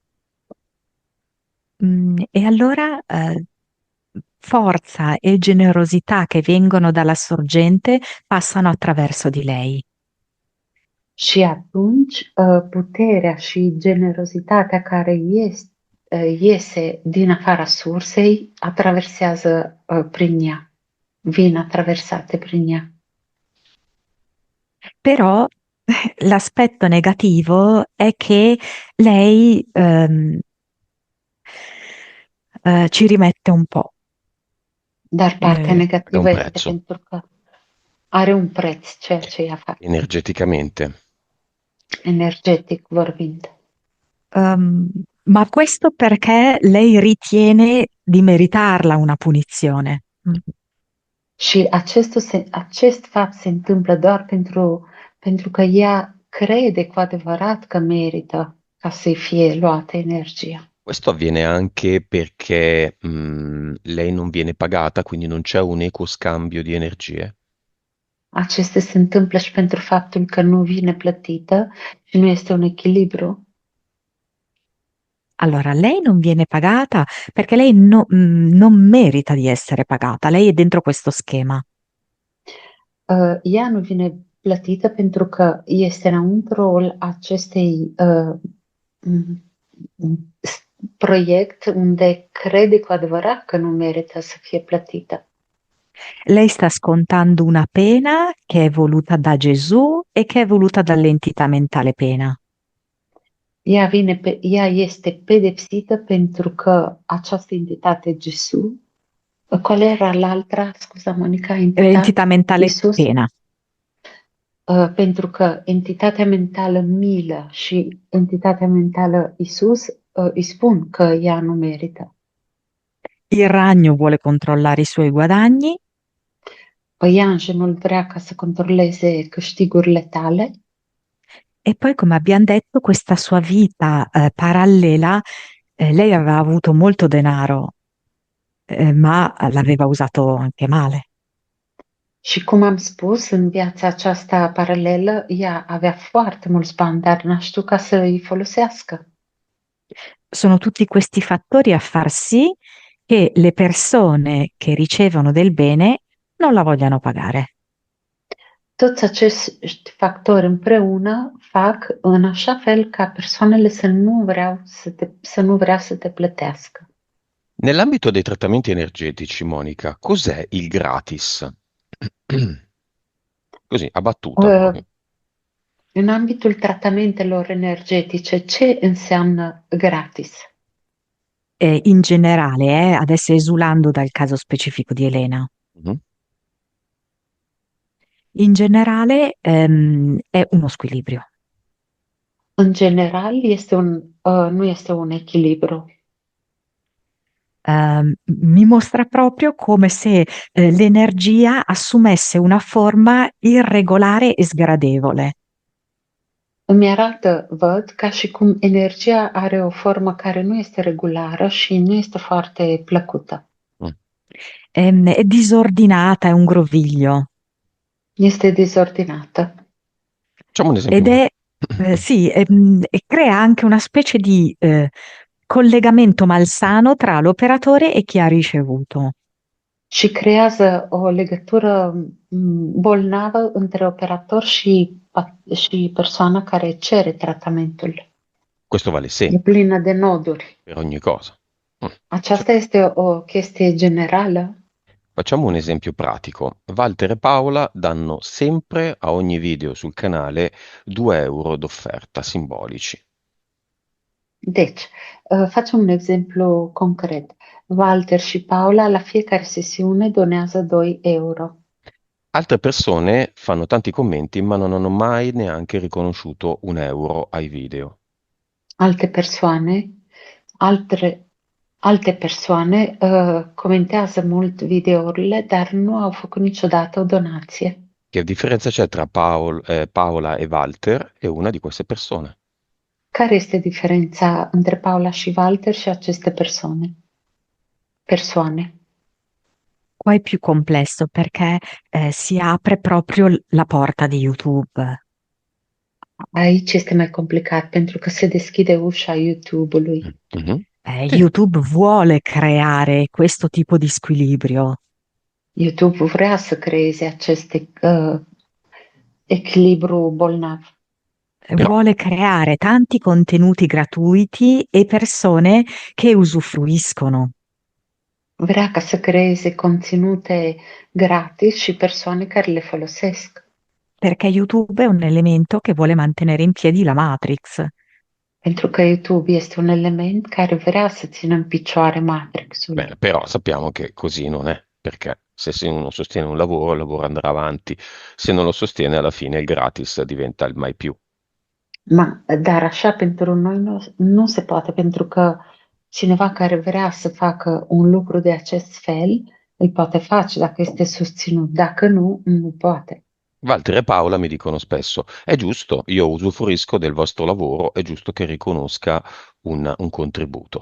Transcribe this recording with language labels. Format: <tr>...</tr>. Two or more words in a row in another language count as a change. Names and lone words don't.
<it>E allora forza e generosità che vengono dalla sorgente passano attraverso di lei.</it> <ro>Și atunci puterea și generozitatea care iese din afara sursei atraversează prin ea, vin attraversate prin ea.</ro> <it>Però l'aspetto negativo è che lei ci rimette un po'.</it> <ro>Dar partea negativă un este</ro> <it>prezzo.</it> <ro>pentru că are un preț ceea ce ea face,</ro> <it>Energeticamente.</it> <ro>energetic vorbind.</ro> <it>Ma questo perché lei ritiene di meritarla una punizione.</it> <ro>Și acest fapt se întâmplă doar pentru că ea crede cu adevărat că merită ca să-i fie luată energia.</ro> <it>Questo avviene anche perché lei non viene pagata, quindi non c'è un equo scambio di energie.</it> <ro>Acestea se întâmplă și pentru faptul că nu vine plătită și nu este un echilibru.</ro> <it>Allora, lei non viene pagata perché lei non merita di essere pagata, lei è dentro questo schema.</it> <ro>Ea nu vine plătită pentru că este înăuntru acestei proiect unde crede cu adevărat că nu merită să fie plătită.</ro> <it>Lei sta scontando una pena che è voluta da Gesù e che è voluta dall'entità mentale pena.</it> <ro>Ea este pedepsită pentru că această entitate Gesù,</ro> <it>qual era l'altra,</it> <ro>scuza Monica,</ro> <it>Entità mentale</it> <ro>Isus?</ro> <it>pena.</it> <ro>Pentru că entitatea mentală milă și entitatea mentală Isus îi spun că ea nu merită.</ro> <it>Il ragno vuole controllare i suoi guadagni</it> <ro>Păianjenul vrea ca să controleze câștigurile tale</ro> <it>e poi, come abbiamo detto, questa sua vita parallela, lei aveva avuto molto denaro, ma l'aveva usato anche male.</it> <ro>și, cum am spus, în viața aceasta paralelă, ea avea foarte mulți bani, dar n-a știut ca să îi folosească.</ro> <it>Sono tutti questi fattori a far sì che le persone che ricevono del bene non la vogliano pagare.</it> <ro>Toți acești factori împreună fac în așa fel ca persoanele să nu vrea să te plătească.</ro> <it>Nell'ambito dei trattamenti energetici, Monica, cos'è il gratis? Così, a battuta proprio.</it> <ro>În ambitul tratamentelor energetice, ce înseamnă gratis?</ro> <it>In generale, adesso esulando dal caso specifico di Elena, Mhm. in generale è uno squilibrio.</it> <ro>În general, nu este un echilibru.</ro> <it>Mi mostra proprio come se l'energia assumesse una forma irregolare e sgradevole.</it> <ro>Îmi arată, văd, ca și cum energia are o formă care nu este regulară și nu este foarte plăcută.</ro> <it>È disordinata, è un groviglio.</it> <ro>Este dizordinată.</ro> <it>Facciamo un esempio. Ed è, sì, e crea anche una specie di collegamento malsano tra l'operatore e chi ha ricevuto.</it> <ro>Și creează o legătură bolnavă între operator și persoana care cere tratamentul.</ro> <it>Questo vale E sempre,</it> <ro>plină de noduri.</ro> <it>per ogni cosa.</it> <ro>Aceasta este o chestie generală.</ro> <it>Facciamo un esempio pratico. Walter e Paola danno sempre a ogni video sul canale 2 euro d'offerta simbolici.</it> <ro>Deci, facem un exemplu concret. Walter și Paula la fiecare sesiune donează 2 euro.</ro> <it>Altre persone fanno tanti commenti ma non hanno mai neanche riconosciuto 1 euro ai video.</it> <ro>Alte persoane comentează mult videourile, dar nu au făcut niciodată o donație.</ro> <it>Che differenza c'è tra Paola e Walter e una di queste persone?</it> <ro>Care este diferența între Paula și Walter și aceste persoane?</ro> <it>Qua è più complesso perché si apre proprio la porta di YouTube.</it> <ro>Aici este mai complicat pentru că se deschide ușa YouTube-ului.</ro> <it>Mhm. Sì. YouTube vuole creare questo tipo di squilibrio.</it> <ro>YouTube vrea să creeze acest echilibru bolnav.</ro> <it>Vuole creare tanti contenuti gratuiti e persone che usufruiscono.</it> <ro>Vrea ca să creeze conținute gratis și persoane care le folosesc.</ro> <it>Perché YouTube è un elemento che vuole mantenere in piedi la Matrix.</it> <ro>Pentru că YouTube este un element care vrea să țină în picioare Matrixul.</ro> <it>Bene, però sappiamo che così non è, perché se uno sostiene un lavoro, il lavoro andrà avanti, se non lo sostiene alla fine il gratis diventa il mai più.</it> <ro>Dar așa pentru noi nu se poate, pentru că cineva care vrea să facă un lucru de acest fel îl poate face dacă este susținut, dacă nu, nu poate.</ro> <it>Walter e Paola mi dicono spesso, è giusto, io usufruisco del vostro lavoro, è giusto che riconosca un contributo.</it>